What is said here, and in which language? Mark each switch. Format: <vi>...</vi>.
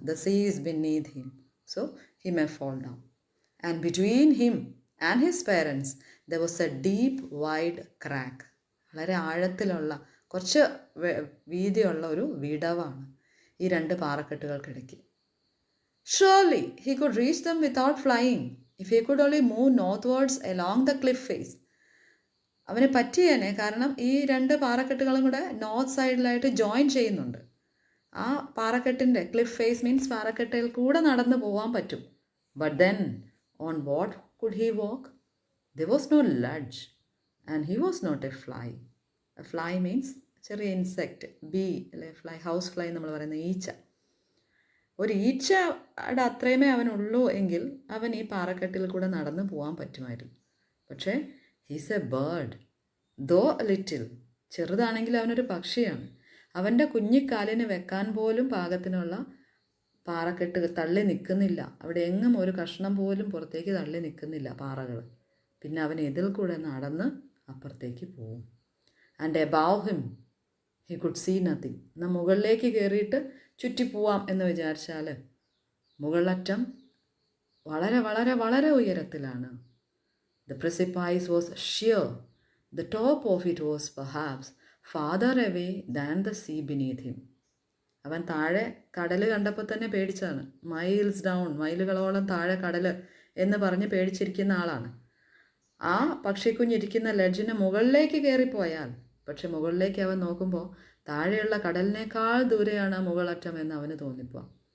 <en>The sea is beneath him, so he may fall down. And between him and his parents there was a deep wide crack.</en> <ml>വളരെ ആഴത്തിലുള്ള, കുറച്ച് വീതിയുള്ള ഒരു വിടവാണ് ഈ രണ്ട് പാറക്കെട്ടുകൾക്കിടയ്ക്ക്.</ml> <en>Surely he could reach them without flying if he could only move northwards along the cliff face.</en> <ml>അവന് പറ്റിയേനെ, കാരണം ഈ രണ്ട് പാറക്കെട്ടുകളും കൂടെ നോർത്ത് സൈഡിലായിട്ട് ജോയിൻ ചെയ്യുന്നുണ്ട്. ആ പാറക്കെട്ടിൻ്റെ ക്ലിഫ് ഫേസ് മീൻസ് പാറക്കെട്ടിൽ കൂടെ നടന്നു പോകാൻ പറ്റും.</ml> <en>But then on what could he walk? There was no ledge and he was not a fly.</en> <ml>Fly means ചെറിയ ഇൻസെക്റ്റ്, ബി അല്ലെ ഫ്ലൈ, ഹൗസ് ഫ്ലൈ നമ്മൾ പറയുന്ന ഈച്ച. ഒരു ഈച്ചയുടെ അത്രയുമേ അവനുള്ളൂ എങ്കിൽ അവൻ ഈ പാറക്കെട്ടിൽ കൂടെ നടന്നു പോകാൻ പറ്റുമായിരുന്നു. പക്ഷേ</ml> <en>he's a bird, though little,</en> <ml>ചെറുതാണെങ്കിൽ അവനൊരു പക്ഷിയാണ്. അവൻ്റെ കുഞ്ഞിക്കാലിന് വെക്കാൻ പോലും പാകത്തിനുള്ള പാറക്കെട്ട് തള്ളി നിൽക്കുന്നില്ല. അവിടെ എങ്ങും ഒരു കഷ്ണം പോലും പുറത്തേക്ക് തള്ളി നിൽക്കുന്നില്ല പാറകൾ. പിന്നെ അവൻ ഇതിൽ കൂടെ നടന്ന് അപ്പുറത്തേക്ക് പോവും.</ml> <en>And above him he could see nothing.</en> <ml>എന്നാൽ മുകളിലേക്ക് കയറിയിട്ട് ചുറ്റിപ്പോവാം എന്ന് വിചാരിച്ചാൽ മുകളറ്റം വളരെ വളരെ വളരെ ഉയരത്തിലാണ്.</ml> <en>The precipice was sheer. The top of it was perhaps farther away than the sea beneath him.</en> <ml>അവൻ താഴെ കടൽ കണ്ടപ്പോൾ തന്നെ പേടിച്ചാണ്.</ml> <en>miles down,</en> <ml>മൈലുകളോളം താഴെ കടൽ എന്ന് പറഞ്ഞ് പേടിച്ചിരിക്കുന്ന ആളാണ്. ആ പക്ഷിക്കുഞ്ഞിരിക്കുന്ന ലെഡ്ജിന് മുകളിലേക്ക് കയറിപ്പോയാൽ, പക്ഷെ മുകളിലേക്ക് അവൻ നോക്കുമ്പോൾ താഴെയുള്ള കടലിനേക്കാൾ ദൂരെയാണ് ആ മുകളറ്റം എന്ന് അവന് തോന്നിപ്പോൾ.</ml>